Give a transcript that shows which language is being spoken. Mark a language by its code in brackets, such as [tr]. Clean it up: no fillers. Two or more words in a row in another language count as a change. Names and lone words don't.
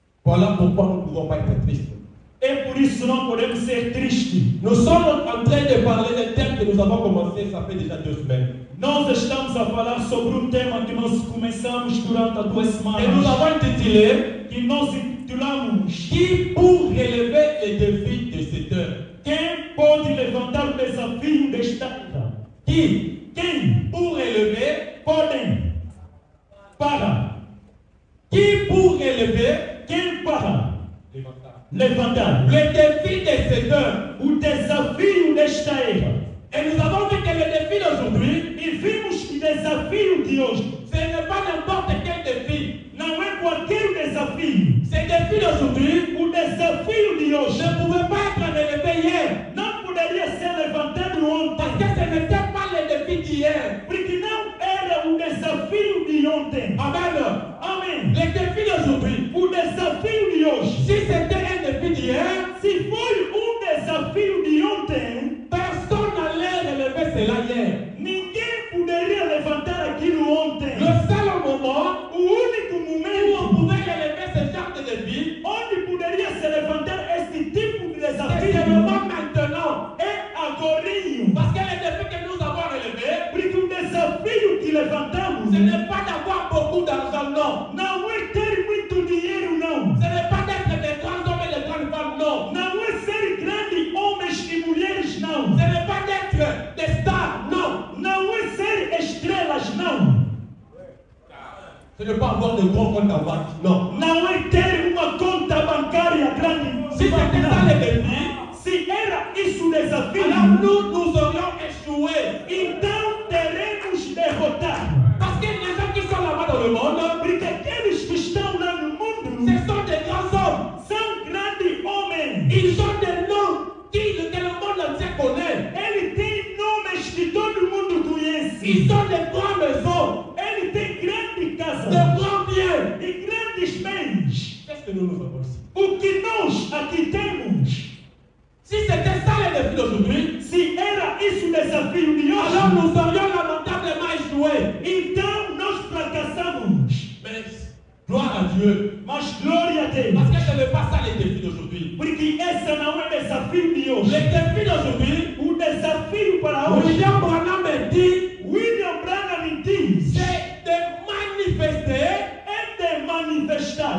[fr] Voilà pourquoi nous ne pouvons pas être tristes. [pt] É por isso não podemos ser tristes. [fr] Nous sommes en train de parler d'un thème que nous avons commencé, ça fait déjà 2 semaines. [pt] Nós estamos a falar sobre tema que nós começamos durante 2 semanas. [fr] Et nous avons intitulé [pt] Que nós intitulamos [fr] Qui pour relever les défis de cette heure? [pt] Quem pode levantar o desafio desta era? Quem [fr] Pour relever, [pt] podem para? [fr] qui pour relever, [pt] Quem para levantar levantar [fr] le défi de cette heure? [pt] o desafio desta era? [fr] Et nous avons vu que le défi d'aujourd'hui, [pt] E vimos que o desafio de hoje [fr] ce n'est pas n'importe quel défi. [pt] não é qualquer desafio. [fr] Ce défi d'aujourd'hui [pt] O desafio de hoje [fr] ne pouvait pas être relevé hier. [pt] não poderia ser levantado ontem, [fr] Parce que ce n'était pas le défi d'hier. [pt] porque não era o desafio de ontem. [fr] Amen. [pt] Amém. [fr] Le défi d'aujourd'hui, [pt] O desafio de hoje, [fr] si c'était un défi d'hier, [pt] se foi desafio de ontem, [fr] personne n'allait relever cela hier. [pt] ninguém poderia levantar aquilo ontem. [fr] Le seul moment [pt] O único [fr] où [pt] momento [fr] on pouvait relever ce genre de défi, [pt] onde poderia se levantar esse tipo de [fr] c'est [pt] desafio [fr] seulement maintenant. [pt] é agorinho. [fr] Parce que le défi que nous avons relevé, [pt] Porque o desafio que levantamos [fr] ce n'est pas d'avoir beaucoup d'argent, non. [pt] não é ter muito dinheiro, não. [fr] Ce n'est pas d'être des grands hommes et des grandes femmes, non. [pt] Não é ser grandes homens e mulheres, não. [fr] Ce n'est pas d'être des stars, non. [pt] Não é ser estrelas, não. [fr] Ce n'est pas avoir de grands comptes en banque, non. [pt] Não é ter uma conta bancária grande. [fr] Si c'était ça le défi, [pt] Se era isso o desafio, [fr] alors nous aurions échoué. [pt] então teremos derrotado. [fr] Parce que les gens qui sont là-bas dans le monde, [pt] Porque aqueles que estão lá no mundo [fr] ce sont des grands hommes. [pt] são grandes homens. [fr] Ils ont des noms que le monde entier connaît. [pt] Ele tem nomes que todo mundo conhece. [fr] Ils ont des grandes maisons, [pt] Ele tem grandes [fr] de [pt] casas [fr] grands biens. [pt] e grandes bens. [fr] Qu'est-ce que nous avons ici? [pt] O que nós aqui temos, [fr] Si c'était ça le défi d'aujourd'hui, [pt] se era isso o desafio de [fr] alors [pt] hoje, [fr] nous aurions lamentablement échoué. [pt] então nós fracassamos. [fr] Mais gloire à Dieu. [pt] Mas glória a Deus. [fr] Parce que ce n'est pas ça le défi d'aujourd'hui. [pt] Porque esse não é o desafio de [fr] Le [pt] hoje. [fr] défi d'aujourd'hui, [pt] O desafio para hoje, [fr] William Branham dit, [pt] William Branham diz, [fr] c'est de manifester [pt] é de manifestar